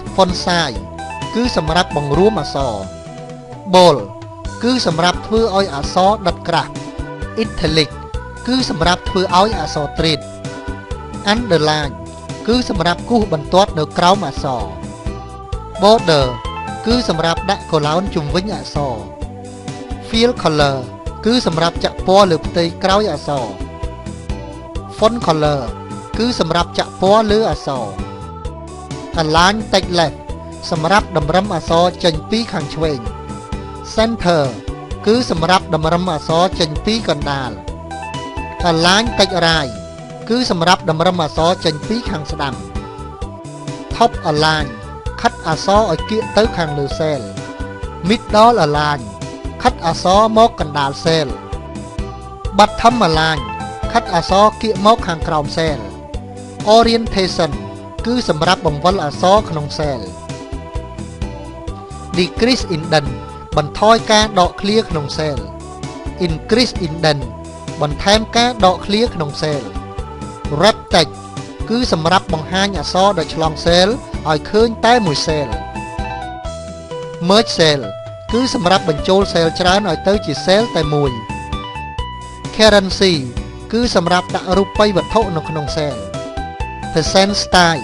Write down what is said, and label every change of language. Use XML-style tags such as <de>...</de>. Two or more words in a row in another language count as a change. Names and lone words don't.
<en>font size</en> <km>គឺសម្រាប់បង្រួមអក្សរ Bold គឺសម្រាប់ធ្វើឲ្យអក្សរដិតក្រាស់ Italic គឺសម្រាប់ធ្វើឲ្យអក្សរត្រេត Underline គឺសម្រាប់គូសបន្ទាត់នៅក្រោមអ ក្សរ Border គឺសម្រាប់ដាក់កូឡោនជុំវិញអក្សរ</km> <en>Fill color</en> <km>គឺសម្រាប់ចាក់ពណ៌លើផ្ទៃក្រោយអក្សរ Font color គឺសម្រាប់ចាក់ពណ៌លើអក្សរ</km> <en>Align text left</en> <km>សម្រាប់តម្រឹមអក្សរចេញពីខាង ឆ្វេង Center គឺសម្រាប់តម្រឹមអក្សរចេញពីកណ្ដាល</km> <en>Align text right</en> <km>គឺសម្រាប់តម្រឹមអក្សរចេញពីខាងស្ដាំ</km> <en>Top align</en> <km>ខិតអក្សរឲ្យគៀកទៅខាងលើ cell</km> <en>Middle align</en> <km>ខិតអក្សរមកកណ្ដាល cell</km> <en>Bottom align</en> <km>ខិតអក្សរគៀកមកខាងក្រោម cell Orientation គឺសម្រាប់បង្វិលអក្សរក្នុង cell</km> <en>Decrease indent</en> <km>បន្ថយការដកឃ្លាក្នុង cell</km> <en>Increase indent</en> <km>បន្ថែមការដកឃ្លាក្នុង cell</km> <en>Red text</en> <km>គឺសម្រាប់បង្ហាញអក្សរដែលឆ្លង cell ឲ្យឃើញតែមួយ cell</km> <en>Merge cell</en> <km>គឺសម្រាប់បញ្ចូល cell ច្រើនឲ្យទៅជា cell តែមួយ Currency គឺសម្រាប់ដាក់រូបិយវត្ថុនៅក្នុង cell</km> <en>Percent style</en>